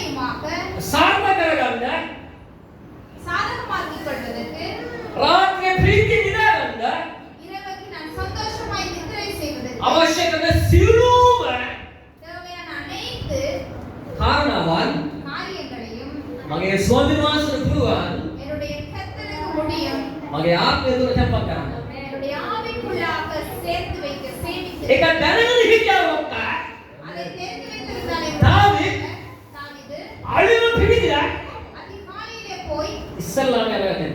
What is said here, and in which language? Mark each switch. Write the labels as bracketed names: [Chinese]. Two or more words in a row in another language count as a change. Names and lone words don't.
[Tamil] மூலமாக [Sinhala] සාර්ථක කරගන්න [Tamil] சாதகமாக்கிக் கொள்வதற்கு [Sinhala] රාත්‍රියේ ප්‍රීති නිදා ගන්න [Tamil] இரவுக்கு நான் சந்தோஷமாய் நித்திரை செய்வதற்கு [Sinhala] අවශ්‍ය කරන සියලුම [Tamil] தேவையான அனைத்து [Sinhala] කාරණාවන් [Tamil] காரியங்களையும் [Sinhala] මගේ ස්වාමීන් වහන්සේට පුළුවන් [Tamil] என்னுடைய கர்த்தருக்கு முடியும் [Sinhala] මගේ ආත්මය තුළ තැන්පත් කරන්න. [Tamil] என்னுடைய ஆவிக்குள்ளாக சேர்த்து வைக்க சேமித்து [Sinhala] ඒක දැනගෙන හිටියොත් [Tamil] அதை தெரிந்து வைத்திருந்தாலே தாவீது தாவீது [Sinhala] අழிව පිළිදිලා [Tamil] அதிகாலையிலே போய் [Sinhala] ඉස්සල්ලාම යනවා.